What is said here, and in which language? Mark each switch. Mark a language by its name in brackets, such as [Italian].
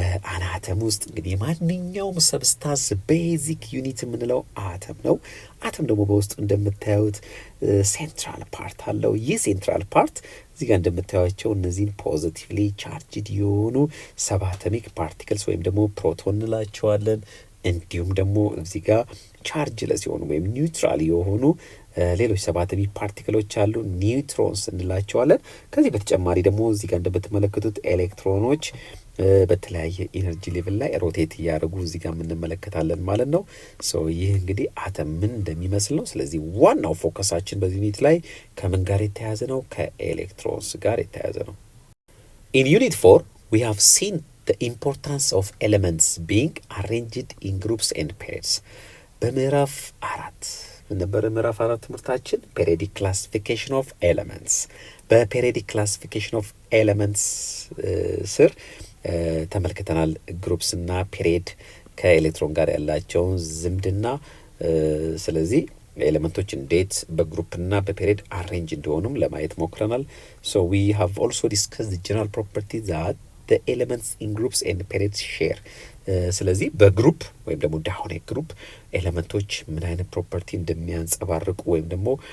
[Amharic] አናተም ውስጥ እንግዲህ የማንኛውም ሰብስታንስ ቤዚክ ዩኒት የምንለው አተም ነው። አተም ደግሞ በውስጡ እንደምታዩት ሴንትራል ፓርት አለው። ይህ ሴንትራል ፓርት እዚህ ጋር እንደምታዩቸው እነዚህን ፖዚቲቭሊ ቻርጅድ የሆኑ ሰብ አቶሚክ ፓርቲክልስ ወይም ደግሞ ፕሮቶን እንላቸዋለን። እንዲሁም ደግሞ እዚህ ጋር ቻርጅለስ የሆኑ ወይም ኒውትራል የሆኑ ሌሎች ሰብ አቶሚክ ፓርቲክሎች አሉ፣ ኒውትሮንስ እንላቸዋለን። ከዚህ በተጨማሪ ደግሞ እዚህ ጋር እንደምትመለከቱት ኤሌክትሮኖች በተለያየ ኢነርጂ ሌቭል ላይ ሮቴት እያደረጉ እዚህ ጋር የምንመለከታለን ማለት ነው። ይህ እንግዲህ አተም ምን እንደሚመስል ነው። ስለዚህ ዋናው ፎከሳችን በዚህ ዩኒት ላይ ከምን ጋር የተያዘ ነው? ከኤሌክትሮንስ ጋር የተያዘ ነው። ኢን ዩኒት 4 [English] we have seen the importance of elements being arranged in groups and pairs። [Amharic] በምዕራፍ 4 ምን ነበር? ምዕራፍ 4 ትምህርታችን ፔሪዮዲክ ክላሲፊኬሽን ኦፍ ኤሌመንትስ። በፔሪዮዲክ ክላሲፊኬሽን ኦፍ ኤሌመንትስ ስር ተመልክተናል ግሩፕስ እና ፔሪድ ከኤሌክትሮን ጋር ያላቸውን ዝምድና። ስለዚህ ኤሌመንቶች እንዴት በግሩፕና በፔሪድ አሬንጅ እንደሆኑም ለማየት ሞክረናል። [English] ሶ ዊ ሃቭ ኦልሶ ዲስከስድ ዘ ጀነራል ፕሮፐርቲ ዛት the elements in groups and periods share። [Amharic] ስለዚህ በግሩፕ ወይም ደግሞ ዳይናሚክ ግሩፕ ኤሌመንቶች ምን አይነት ፕሮፐርቲ እንደሚያንጸባርቁ ወይም ደግሞ